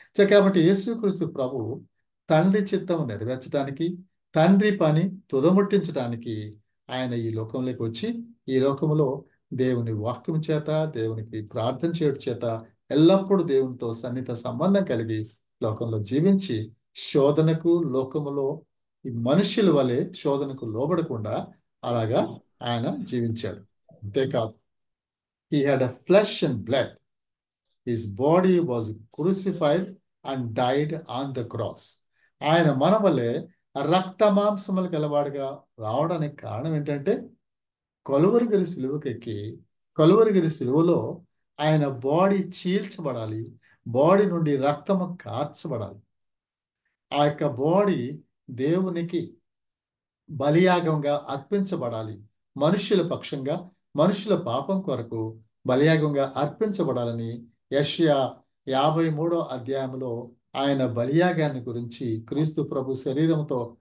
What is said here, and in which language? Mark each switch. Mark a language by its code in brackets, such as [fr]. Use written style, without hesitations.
[te] కాబట్టి యేసుక్రీస్తు ప్రభు తండ్రి చిత్తము నెరవేర్చడానికి, తండ్రి పని తుదముట్టించడానికి ఆయన ఈ లోకంలోకి వచ్చి ఈ లోకంలో దేవుని వాక్యం చేత, దేవునికి ప్రార్థన చేయడం చేత ఎల్లప్పుడూ దేవునితో సన్నిహిత సంబంధం కలిగి లోకంలో జీవించి శోధనకు లోకములో ఈ మనుష్యుల వలె శోధనకు లోబడకుండా అలాగా ఆయన జీవించాడు. అంతేకాదు, [en] he had a flesh and blood. His body was crucified and died on the cross. [te] ఆయన మన వలె రక్త మాంసములు గలవాడుగా రావడానికి కారణం ఏంటంటే కలువరిగిరి సిలువకెక్కి కలువరిగిరి సిలువలో ఆయన బాడీ చీల్చబడాలి, బాడీ నుండి రక్తము కార్చబడాలి. ఆ యొక్క బాడీ దేవునికి బలియాగంగా అర్పించబడాలి, మనుష్యుల పక్షంగా మనుషుల పాపం కొరకు బలియాగంగా అర్పించబడాలని యెషయా 53వ అధ్యాయంలో ఆయన బలియాగాన్ని గురించి క్రీస్తు ప్రభు శరీరంతో